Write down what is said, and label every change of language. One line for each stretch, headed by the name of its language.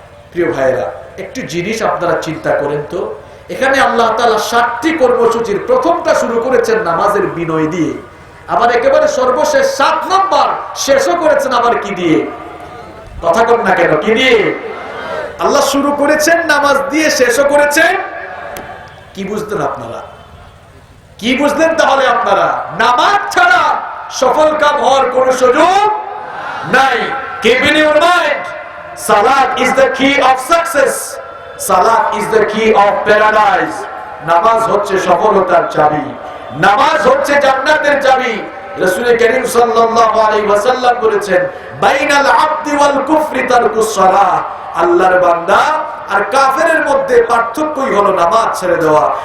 Bangla: প্রিয় ভাইয়েরা, একটি জিনিস আপনারা চিন্তা করেন তো, এখানে আল্লাহ তাআলা 7টি কর্মসূচির প্রথমটা শুরু করেছেন নামাজের বিনয় দিয়ে, আবার একেবারে সর্বশেষ 7 নম্বর শেষও করেছেন আবার কি দিয়ে? কথা কন না কেন, কি দিয়ে? আল্লাহ শুরু করেছেন নামাজ দিয়ে, শেষও করেছেন কি? বুঝলেন আপনারা? কি বুঝলেন তাহলে আপনারা? নামাজ ছাড়া সফল কাম হওয়ার কোন সুযোগ নাই।
English: Keep in your mind, salat is the key of success. Salat is the key of paradise.
Bangla: নামাজ হচ্ছে সফলতার চাবি, নামাজ হচ্ছে জান্নাতের চাবি। রাসূল করিম সাল্লাল্লাহু আলাইহি ওয়াসাল্লাম বলেছেন,
Arabic: বাইনাল আবদি ওয়াল কুফরি তারকুস সালাহ,
Bangla: আল্লাহর বান্দা আর কাফেরের মধ্যে পার্থক্যই হলো নামাজ ছেড়ে দেওয়া।